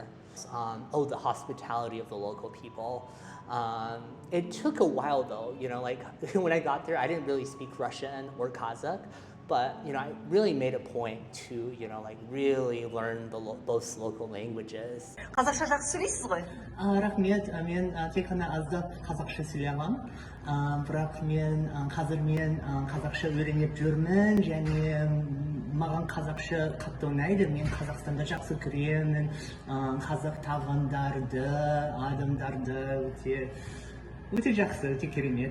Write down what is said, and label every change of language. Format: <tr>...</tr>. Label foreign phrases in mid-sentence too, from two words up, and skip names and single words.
<en>The hospitality of the local people. It took a while though, when I got there, I didn't really speak Russian or Kazakh. But I really made a point to really learn both local languages.</en> <kk>Қазақша жақсы сөйлейсіз ғой? Рахмет, мен тек қана аздап қазақша сөйлей аламын. Бірақ мен қазір қазақша үйреніп жүрмін және маған қазақша қатты ұнайды. Мен Қазақстанда жақсы көремін. Қазақ тағамдарды, адамдарды өте жақсы, өте керемет.</kk>